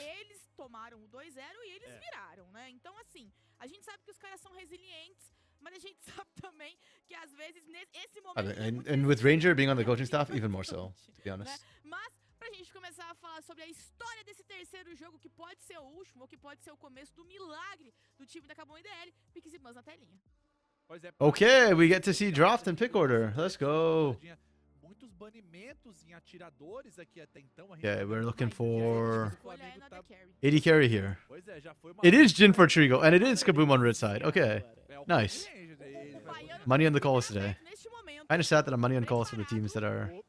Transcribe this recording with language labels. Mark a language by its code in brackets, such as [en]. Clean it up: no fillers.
[pt] Eles tomaram o 2-0 e eles viraram, né? Então, assim, a gente sabe que os caras são resilientes, mas a gente sabe também que às vezes nesse momento... [en] And with Ranger being on the coaching staff, even more so, to be honest. [pt] Mas, pra gente começar a falar sobre a história desse terceiro jogo, que pode ser o último, ou que pode ser o começo do milagre do time da Kabum IDL, Piques e Bans na telinha. [en] Okay, we get to see draft and pick order. Let's go. [pt] Muitos banimentos em atiradores aqui até então. [en] Yeah, we're looking for AD carry here. It is Jin for Trigo, and it is Kaboom on red side. Okay, nice. Money on the calls today. [pt] Neste momento, [en] Kind of sad that I'm money on calls for the teams that are